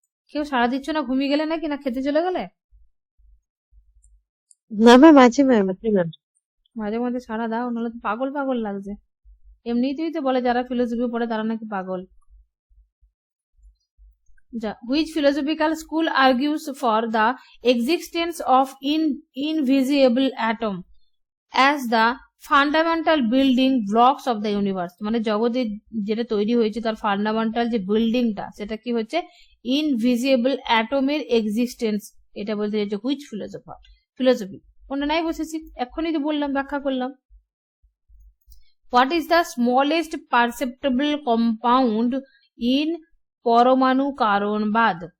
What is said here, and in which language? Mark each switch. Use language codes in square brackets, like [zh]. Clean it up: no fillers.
[bn] কেউ সাড়া দিচ্ছ না? ঘুমিয়ে গেলে নাকি, না খেতে চলে গেলে? না ম্যাম, আছে ম্যাম। মাঝে মাঝে সাড়া দাও, নাহলে তো পাগল পাগল লাগছে। এমনিতেই তো বলে যারা ফিলোসফি পড়ে তারা নাকি পাগল। [en] Which philosophical school argues for the existence of invisible atom as the fundamental building blocks of the universe? [bn] মানে জগতের যেটা তৈরি হয়েছে তার ফান্ডামেন্টাল যে বিল্ডিংটা, সেটা কি হচ্ছে ইনভিজিবল অ্যাটমের এক্সিস্টেন্স। এটা বলতে চাইছে হুইচ ফিলোসফি, কোনটা নাই বসেছি, এক্ষুনি তো বললাম, ব্যাখ্যা করলাম। [en] What is the smallest perceptible compound in পরমাণু কারণবাদ?